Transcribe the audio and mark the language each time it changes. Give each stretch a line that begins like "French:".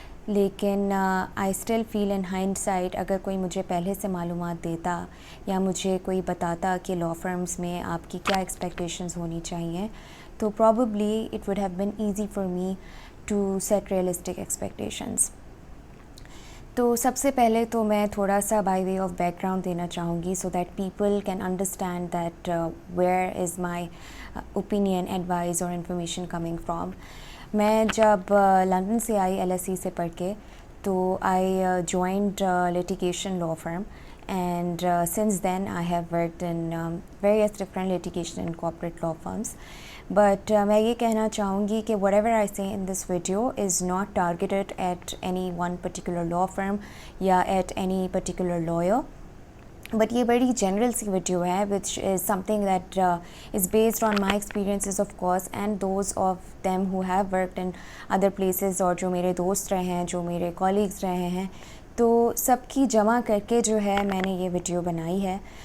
English: लेकिन I still feel in hindsight,
Hindi: अगर कोई मुझे पहले से मालूमात देता या मुझे कोई बताता कि लॉ फर्म्स में आपकी क्या एक्सपेक्टेशंस होनी चाहिए,
English: तो probably it would have been easy for me to set realistic expectations.
Hindi: तो सबसे पहले तो मैं थोड़ा सा
English: by way of background
Hindi: देना चाहूँगी
English: So that people can understand that where is my opinion, advice और information coming from.
Hindi: मैं जब लंदन से आई LSE से पढ़ के, तो
English: I joined litigation law firm, and since then I have worked in various different litigation and corporate law firms. But
Hindi: मैं ये कहना चाहूँगी कि
English: whatever I say in this video is not targeted at any one particular law firm या at any particular lawyer.
Hindi: But ये बड़ी general सी video है
English: which is something that is based on my experiences of course and those of them who have worked in other places,
Hindi: और जो मेरे दोस्त रहे हैं, जो मेरे कॉलीग्स रहे हैं, तो सबकी जमा करके जो है मैंने ये वीडियो बनाई है।